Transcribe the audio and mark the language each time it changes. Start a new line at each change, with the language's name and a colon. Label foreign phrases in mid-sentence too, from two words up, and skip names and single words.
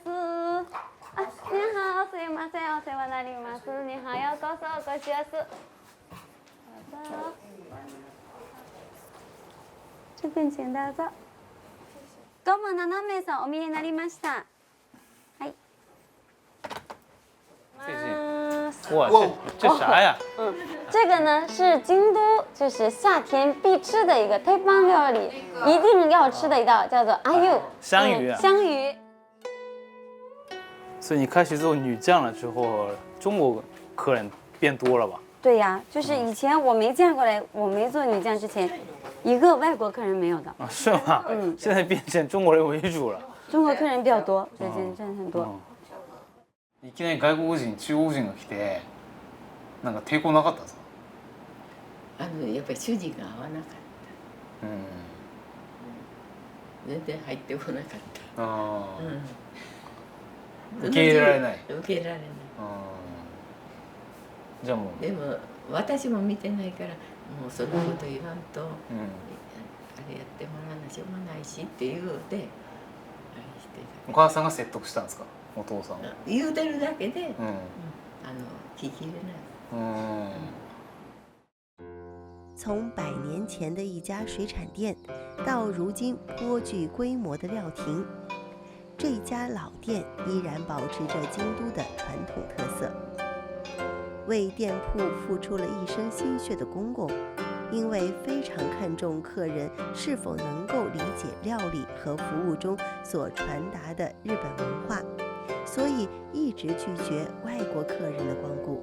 Japanese: にはお、すいません、お世話になります。にはようこそお越しやす。どうぞ。
Chinese: 这边请
Japanese: どうぞ。どうも7名さんお見えになりました。はい。
Chinese: 哇，这啥呀？这个呢是京都，就是夏天必吃的一个定番料理，一定要吃的一道，叫做阿柚香鱼。香鱼。所以你开始做女将了之后，中国客人变多了吧？对呀，就是以前我没见过来，我没做女将之前，一个外国客人没有的。啊，是吗？现在变成中国人为主了。中国客人比较多，最近真的很多。
Japanese: いきなり外国人、中国人が来て、なんか抵抗なかったんですか？やっぱり主人が合わなかった。全然入ってこなかった。受け入れられない。受け入れられない。じゃあもう。でも私も見てないから、もうそんなこと言わんと、あれやってもらわなしょうがないしっていうで、あれしてた。お母さんが説得したんですか？お父さん。言うてるだけで、聞き入れない。
Chinese: 从100年前的一家水产店，到如今颇具规模的料亭，这家老店依然保持着京都的传统特色。为店铺付出了一生心血的公公， 因为非常看重客人是否能够理解料理和服务中所传达的日本文化，所以一直拒绝外国客人的光顾。